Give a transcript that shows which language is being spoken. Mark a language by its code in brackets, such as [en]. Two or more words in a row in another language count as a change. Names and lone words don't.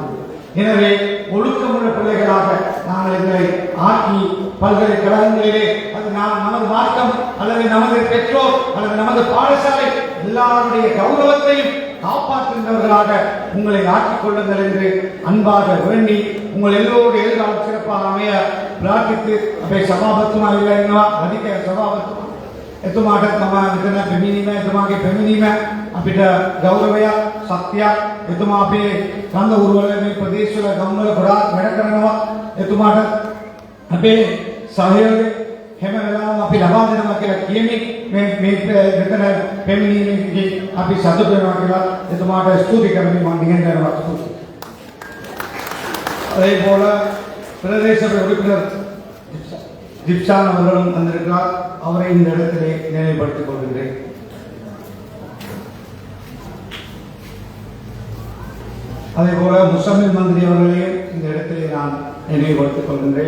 [ta] எனவே ஒழுக்கமுள்ள பிள்ளைகளாக நாங்கள் எங்களை ஆக்கி பல்கலைக்கழகங்களிலே அது நமது மார்க்கம் அல்லது நமது பெற்றோர் அல்லது நமது பாடசாலை எல்லாருடைய கௌரவத்தையும் காப்பாற்றுகின்றவர்களாக உங்களை ஆக்கிக் கொள்ளுங்கள் என்று அன்பாக வேண்டி உங்கள் எல்லோருடைய எதிர்காலம் சிறப்பாக அமைய பிரார்த்தித்து அப்படி சபாபத்துமா இல்லை அதிக சபாபத்துமா [si] එතුමාට මම මෙතන පැමිණීම එතුමාගේ පැමිණීම අපිට ගෞරවයක් සත්‍යයක් එතුමා අපේ කන්ද උරුවල මේ ප්‍රදේශවල ගම්වල ගොඩාක් වැඩ කරනවා එතුමාට අපේ සහයෝගය හැම වෙලාවෙම අපි ලබා දෙනවා කියලා කියමින් මේ මෙතන පැමිණීමේදී අපි සතුටු වෙනවා කියලා එතුමාට ස්තුති කරමින් මම නිහඬව ස්තුති. [ta] அதே போல பிரதேச உறுப்பினர் ஜிப்சான் அவர்களும் வந்திருக்கிறார். அவரை இந்த இடத்திலே நினைவுபடுத்திக் கொள்கின்றேன். அதே போல முசமில் மந்திரி அவர்களையும் இந்த இடத்திலே நான் நினைவுபடுத்திக் கொள்கின்றேன்.